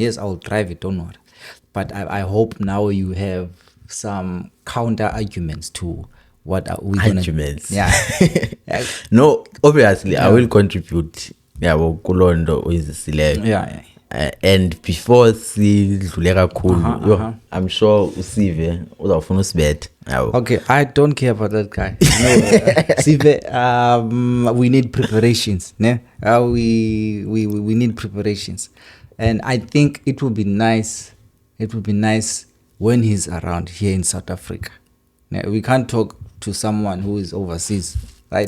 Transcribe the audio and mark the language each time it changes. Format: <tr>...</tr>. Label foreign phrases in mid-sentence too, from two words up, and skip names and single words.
<en>Yes, I'll drive it, don't worry. But I hope now you have some counter arguments to what are we gonna arguments. No, obviously I will contribute.</en> <xh>Kulondo</xh> <en>is and before</en> <xh>sidlule kakhulu</xh> <en>I'm sure</en> <xh>usive uzawufuna usibethe.</xh> <en>Okay, I don't care about that guy. Sive, we need preparations. We need preparations, and I think it would be nice when he's around here in South Africa. We can't talk to someone who is overseas, right?</en>